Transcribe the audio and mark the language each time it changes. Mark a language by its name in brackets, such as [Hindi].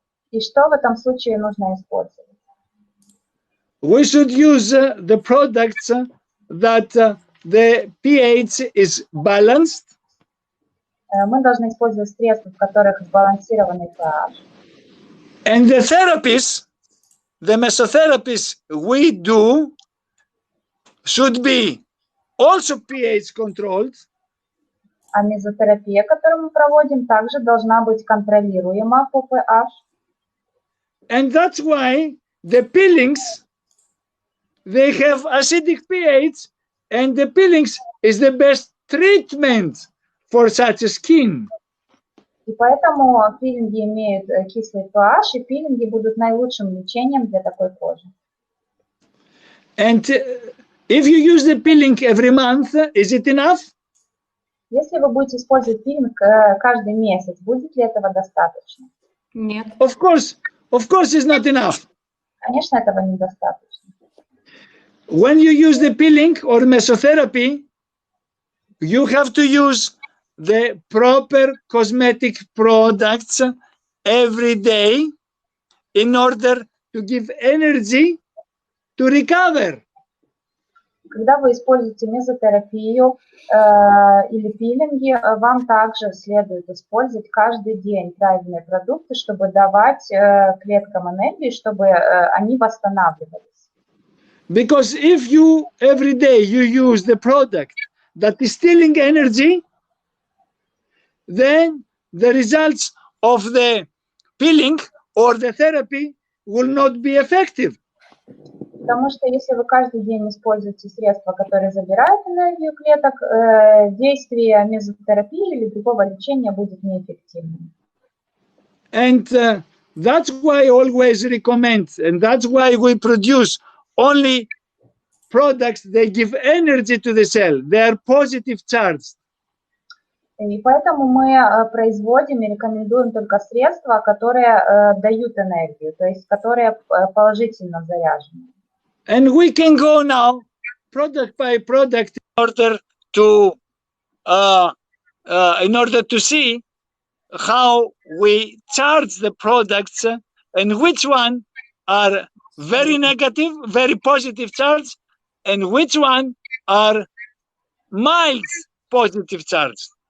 [Russian] И что в этом случае нужно использовать? [English] We should use the products that the pH is balanced. [Russian] Мы должны использовать средства, в которых сбалансированный pH. [English] And the therapies, the mesotherapies we do should be also pH controlled. [Russian] А мезотерапия, которую мы проводим, также должна быть контролируема по pH. [English] And that's why the peelings, they have acidic pH, and the peelings is the best treatment for such a skin. [Russian] И поэтому пилинги имеют кислый pH, и пилинги будут наилучшим лечением для такой кожи. [English] And If you use the peeling every month, is it enough? [Russian] Если вы будете использовать пилинг каждый месяц, будет ли этого достаточно? Нет. [English] Of course it's not enough. [Russian] Конечно, этого недостаточно. [English] When you use the peeling or mesotherapy, you have to use the proper cosmetic products every day in order to give energy to recover. [Russian] Когда вы используете мезотерапию или пилинги, вам также следует использовать каждый день правильные продукты, чтобы давать клеткам энергию, чтобы они восстанавливались. [English] Because if you every day you use the product that is stealing energy, then the results of the peeling or the therapy will not be effective. [Russian] Потому что если вы каждый день используете средства, которые забирают энергию клеток, действие мезотерапии или другого лечения будет неэффективным. [English] And that's why I always recommend, and that's why we produce only products that give energy to the cell. They are positive charged. [Russian] И поэтому мы производим и рекомендуем только средства, которые дают энергию, то есть которые положительно заряжены. [English] And we can go now product by product in order to see how we charge the products and which one are very negative, very positive charge, and which one are mild positive charge.